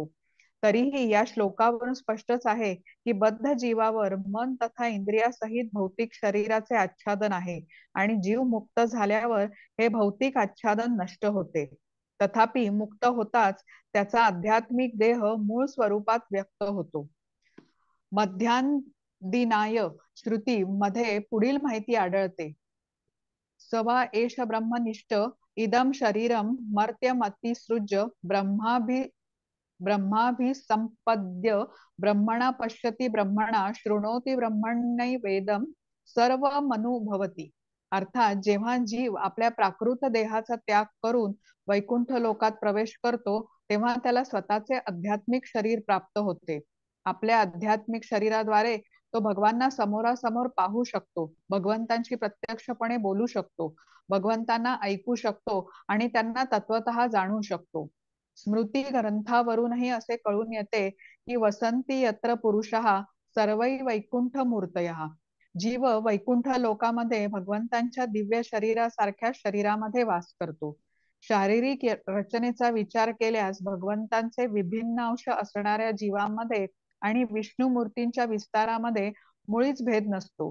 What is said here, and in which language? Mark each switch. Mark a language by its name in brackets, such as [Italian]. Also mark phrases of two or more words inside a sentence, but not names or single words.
[Marathi] तरीही या श्लोकावरून स्पष्टच आहे की बद्ध जीवावर मन तथा इंद्रियासहित भौतिक शरीराचे आच्छादन आहे आणि जीव मुक्त झाल्यावर हे भौतिक आच्छादन नष्ट होते. तथापि मुक्त होताच त्याचा आध्यात्मिक देह मूळ स्वरूपात व्यक्त होतो. मध्यांदिनाय श्रुती मध्ये पुढील माहिती आढळते. [Sanskrit] सवा एष ब्रह्मनिष्ठ इदम शरीरम मर्त्यमतिसृज्य ब्रह्माभिसंपद्य ब्रह्मणा पश्यति ब्रह्मणा शृणोति ब्रह्मण्यवेदम सर्व मनु भवती. [Marathi] अर्थात जेव्हा जीव आपल्या प्राकृत देहाचा त्याग करून वैकुंठ लोकात प्रवेश करतो तेव्हा त्याला स्वतःचे आध्यात्मिक शरीर प्राप्त होते. आपल्या आध्यात्मिक शरीराद्वारे तो भगवानांना समोरासमोर पाहू शकतो, भगवंतांशी प्रत्यक्षपणे बोलू शकतो, भगवंतांना ऐकू शकतो आणि त्यांना तत्वतः जाणू शकतो. स्मृती ग्रंथावरूनही असे कळून येते की [Sanskrit] वसंती यत्र पुरुषः सर्वै वैकुंठ मूर्तयः. [Marathi] जीव वैकुंठ लोकामध्ये भगवंतांच्या दिव्य शरीरासारख्या शरीरामध्ये वास करतो. शारीरिक रचनेचा विचार केल्यास भगवंतांचे विभिन्न अंश असणाऱ्या जीवांमध्ये आणि विष्णू मूर्तींच्या विस्तारामध्ये मुळीच भेद नसतो.